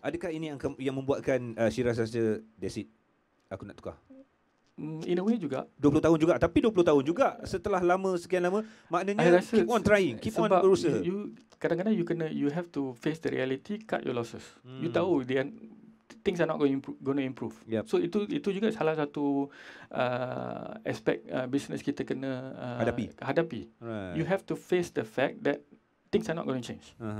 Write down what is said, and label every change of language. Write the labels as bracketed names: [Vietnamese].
[Malay] Adakah ini yang membuatkan Shiraz rasa [English] that's it, [Malay] aku nak tukar? [English] In a way [Malay] juga. 20 tahun juga. Tapi 20 tahun juga setelah sekian lama, maknanya [English] keep on trying, keep on [Malay] berusaha. [English] Kadang-kadang you have to face the reality, cut your losses. You [Malay] tahu [English] things are not going to improve. Yep. [Malay] So itu juga salah satu aspek business kita kena hadapi. [English] Right. You have to face the fact that things are not going to change.